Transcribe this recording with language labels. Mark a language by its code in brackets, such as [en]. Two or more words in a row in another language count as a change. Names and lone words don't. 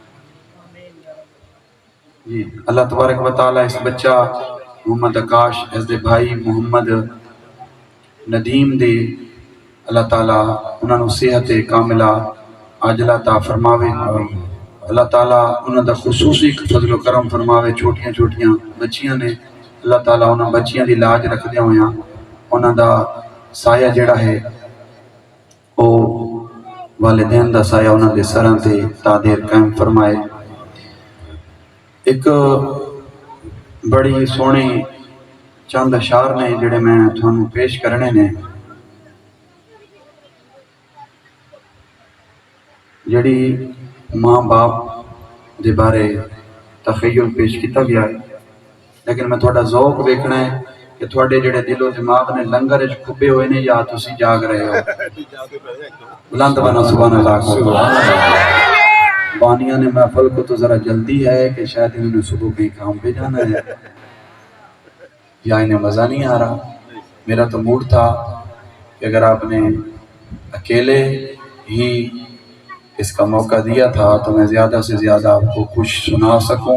[pa] جی [ar] اللہ تبارک و تعالیٰ [pa] اس بچہ محمد آکاش اس دے بھائی محمد ندیم دے اللہ تعالیٰ انہاں نو صحت کاملہ عاجلہ عطا فرماوے، اللہ تعالیٰ انہاں دا خصوصی فضل و کرم فرماوے۔ چھوٹیاں چھوٹیاں بچیاں نے، اللہ تعالیٰ انہاں بچیاں دی لاج رکھ دیا ہویاں، انہاں دا سایہ جڑا ہے او والدین دا سایہ انہاں دے سراں تے تا دیر قائم فرمائے۔ ایک بڑی سونی چند اشعار نے جڑے میں تھانوں پیش کرنے نے، جڑی ماں باپ دے بارے تخیل پیش کیتا گیا ہے، لیکن میں تھوڑا ذوق ویکھنا ہے کہ تھوڑے جڑے دل و دماغ نے لنگر وچ کھبے ہوئے نے یا تسی جاگ رہے ہو۔ [ar] بلند بنا سبحان اللہ۔ [ur] بانیاں نے محفل کو تو ذرا جلدی ہے کہ شاید انہوں نے صبح کہیں کام پہ جانا ہے یا انہیں مزہ نہیں آ رہا۔ میرا تو موڈ تھا کہ اگر آپ نے اکیلے ہی اس کا موقع دیا تھا تو میں زیادہ سے زیادہ آپ کو کچھ سنا سکوں۔